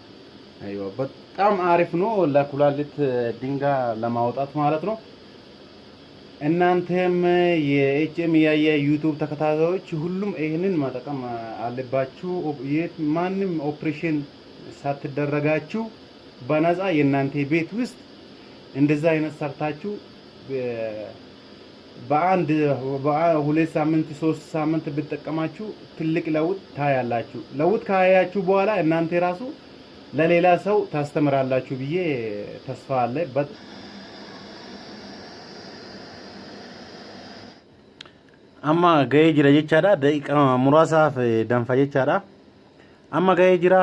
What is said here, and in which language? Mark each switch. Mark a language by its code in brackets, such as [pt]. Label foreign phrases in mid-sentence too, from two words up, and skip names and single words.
[am] አይዋ በጣም አሪፍ ነው ለኩላሊት ድንጋይ ለማውጣት ማለት ነው። እናንተም የኤችኤም ዩቲዩብ ተከታታዮች ሁሉም ይሄንን መጠቀም አለባችሁ። ማንም ኦፕሬሽን ሳትደረጋችሁ በነፃ የእናንተ ቤት ውስጥ እንደዛ አይነት ሰርታችሁ በሁለት ሳምንት 3 ሳምንት ብትጠቀማችሁ ትልቅ ለውጥ ታያላችሁ። ለውጥ ካያችሁ በኋላ እናንተ ራሱ ለሌላ ሰው ታስተምራላችሁ ብዬ ተስፋ አለ። [om] amma ga'ee jira jechaadha. Daqiiqa muraasaaf danfa jechaadha. Amma ga'ee jira.